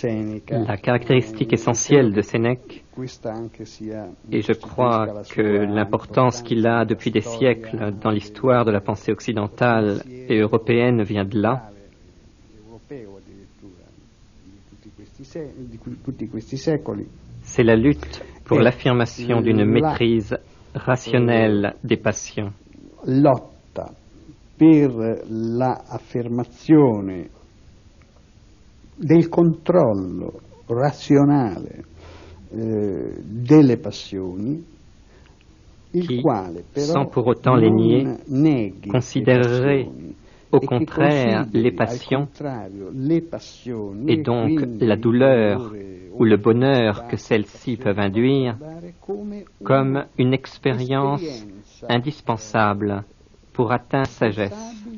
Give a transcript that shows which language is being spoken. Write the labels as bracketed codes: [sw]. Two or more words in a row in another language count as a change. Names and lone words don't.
[fr] de Sénèque, et je crois que l'importance qu'il a depuis des siècles dans l'histoire de la pensée occidentale et européenne vient de là. C'est la lutte pour l'affirmation d'une maîtrise rationnelle des passions. [it] Lotta per l'affermazione del controllo razionale delle passioni, il quale però [fr] sans pour autant les nier, considérerait au contraire les passions et donc la douleur ou le bonheur que celles-ci peuvent induire comme une expérience indispensable pour atteindre la sagesse.